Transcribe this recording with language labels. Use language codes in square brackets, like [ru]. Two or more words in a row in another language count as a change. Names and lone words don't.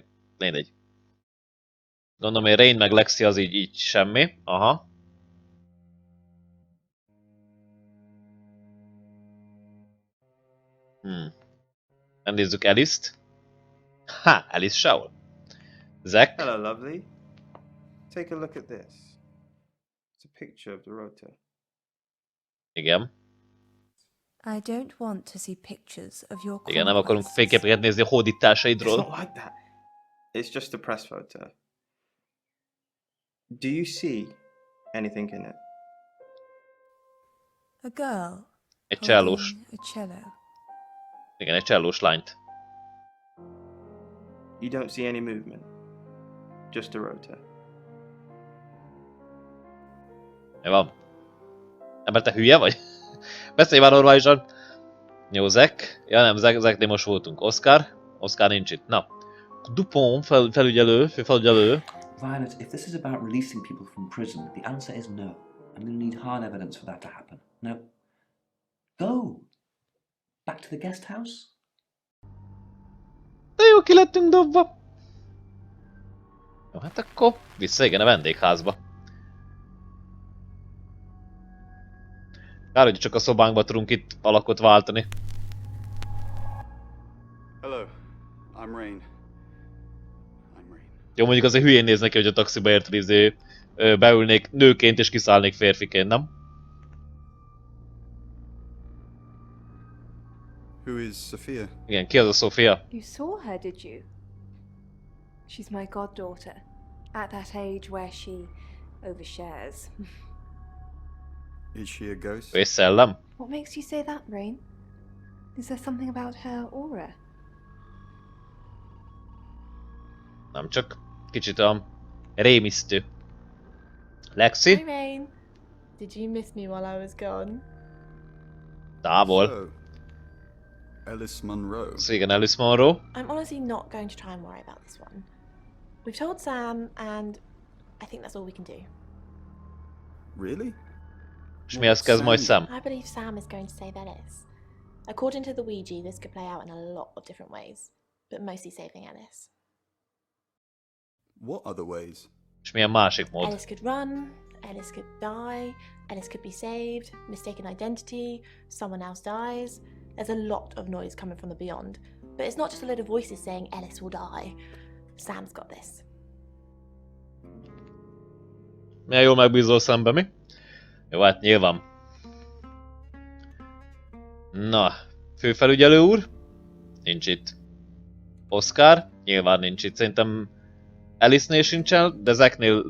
[hu] Mindegy. Gondolom, hogy Rain meg Lexi az így semmi. Aha. Nézzük Ellis-t. Ha, Ellis sehol. Zach. [en] Hello, lovely. Take a look at this. It's a picture of the rota. [hu] Igen. [en] I don't want to see pictures of your [hu] Igen, nem akarunk [en] conquests. [hu] fényképeket nézni a [en] It's [hu] hódításaidról. [en] not like that. It's just a press photo. Do you see anything in it? A girl. [hu] Egy csellós. [en] holding a cello. [hu] Igen, egy csellós lányt. [en] You don't see any movement. Just a rota. [hu] Mi van? Ember, te hülye vagy? Beszélj már normálisan! Jó, Zach. Ja nem, Zachnél most voltunk. Oscar nincs itt. Na. Dupont, főfelügyelő. [en] Violet, if this is about releasing people from prison, the answer is no. I'm going to need hard evidence for that to happen. Now, go! Back to the guest house? [hu] De jó, ki lettünk dobva. Jó, hát akkor vissza, igen, a vendégházba. Kár, hogy csak a szobánkba tudunk itt alakot váltani. [en] Hello, I'm Rain. [hu] Jó, mondjuk azért hülyén néz neki, hogy a taxiba érted, beülnék nőként és kiszállnék férfiként, nem? [en] Who is Sophia? [hu] Igen, ki az a Sofia? [en] You saw her, did you? She's my goddaughter, at that age where she overshares. Is she a ghost? [hu] Ő egy szellem? [en] What makes you say that, Rain? Is there something about her aura? [hu] Nem, csak kicsit olyan rémisztő. [en] Lexi? Hi, Rain. Did you miss me while I was gone? [hu] Távol. [en] So, Ellis Munro. [hu] Szóval igen, Ellis Munro. [en] I'm honestly not going to try and worry about this one. We've told Sam, and I think that's all we can do. Really? [hu] És mihez kezd majd Sam? [en] I believe Sam is going to save Ellis. According to the Ouija, this could play out in a lot of different ways, but mostly saving Ellis. What other ways? [hu] És milyen másik mód? [en] Ellis could run, Ellis could die, Ellis could be saved, mistaken identity, someone else dies. There's a lot of noise coming from the beyond, but it's not just a load of voices saying Ellis will die. Sam's got this. [hu] Milyen jól megbízol szembe, mi? Jó, hát nyilván. Na, főfelügyelő úr? Nincs itt. Oscar? Nyilván nincs itt. Szerintem Ellisnél sincsen, de Zachnél...